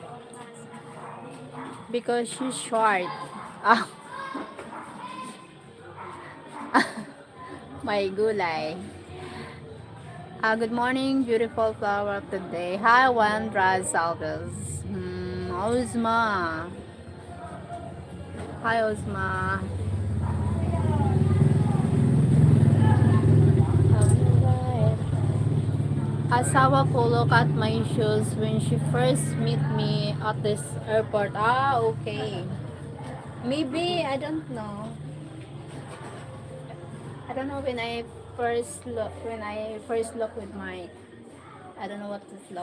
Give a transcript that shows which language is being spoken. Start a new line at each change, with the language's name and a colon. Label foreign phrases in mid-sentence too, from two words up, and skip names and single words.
English: Because she's short. Ah, my gulay. Good morning, beautiful flower of the day. Hi, Wandra Salves. Ozma. Hi, Ozma.
Filipino: Asawa ko
English: look at my shoes when she first meet me at this airport. Ah, okay. Maybe, I don't know. I don't know when I first look with my, I don't know what to look.